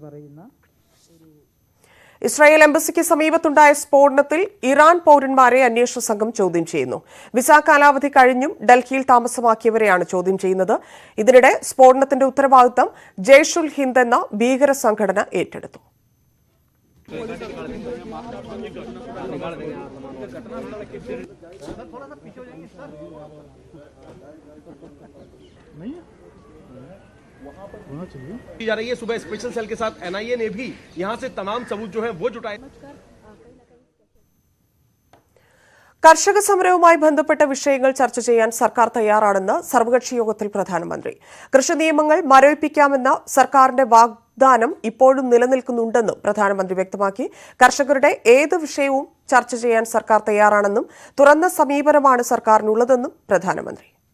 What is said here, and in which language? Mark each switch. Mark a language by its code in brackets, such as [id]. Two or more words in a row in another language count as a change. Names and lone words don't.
[ml] ഇസ്രായേൽ എംബസിക്ക് സമീപത്തുണ്ടായ സ്ഫോടനത്തിൽ ഇറാൻ പൌരന്മാരെ അന്വേഷണ സംഘം ചോദ്യം ചെയ്യുന്നു. വിസ കാലാവധി കഴിഞ്ഞും ഡൽഹിയിൽ താമസമാക്കിയവരെയാണ് ചോദ്യം ചെയ്യുന്നത്. ഇതിനിടെ സ്ഫോടനത്തിന്റെ ഉത്തരവാദിത്തം ജയ്ഷുൽ ഹിന്ദ് എന്ന ഭീകര സംഘടന ഏറ്റെടുത്തു. [hi] जा रही है। सुबह स्पेशल सेल के साथ एनआईए ने भी यहां से तमाम सबूत जो है वो जुटाए. [ml] കർഷക സമരവുമായി ബന്ധപ്പെട്ട വിഷയങ്ങൾ ചർച്ച ചെയ്യാൻ സർക്കാർ തയ്യാറാണെന്ന് സർവകക്ഷി യോഗത്തിൽ പ്രധാനമന്ത്രി. കൃഷി നിയമങ്ങൾ മരവിപ്പിക്കാമെന്ന സർക്കാരിന്റെ വാഗ്ദാനം ഇപ്പോഴും നിലനിൽക്കുന്നുണ്ടെന്നും പ്രധാനമന്ത്രി വ്യക്തമാക്കി. കർഷകരുടെ ഏത് വിഷയവും ചർച്ച ചെയ്യാൻ സർക്കാർ തയ്യാറാണെന്നും തുറന്ന സമീപനമാണ് സർക്കാരിനുള്ളതെന്നും പ്രധാനമന്ത്രി.